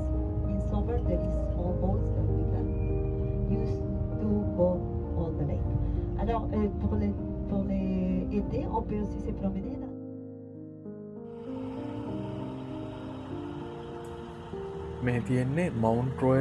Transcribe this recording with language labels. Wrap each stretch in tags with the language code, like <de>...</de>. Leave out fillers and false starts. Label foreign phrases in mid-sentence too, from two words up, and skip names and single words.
<en>In summer there is small boats that we can use to go on the lake.</en> <fr>Alors pour l'été, on peut aussi se promener là.</fr> <si>මේ තියෙන්නේ මවන්් රෝයල්</si>